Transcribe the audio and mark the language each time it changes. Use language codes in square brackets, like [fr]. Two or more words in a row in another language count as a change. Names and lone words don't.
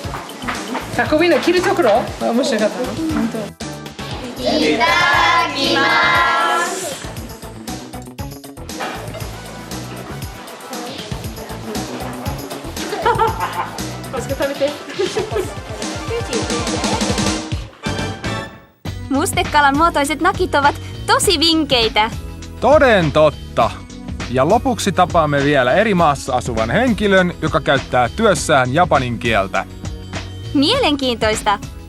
[ja] タコウインナー切るところ？面白かったの？本当。いただきます。マスク食べて。 [fi] Mustekalan muotoiset nakit ovat tosi vinkeitä. Toden totta. Ja lopuksi tapaamme vielä eri maassa asuvan henkilön, joka käyttää työssään japanin kieltä. Mielenkiintoista.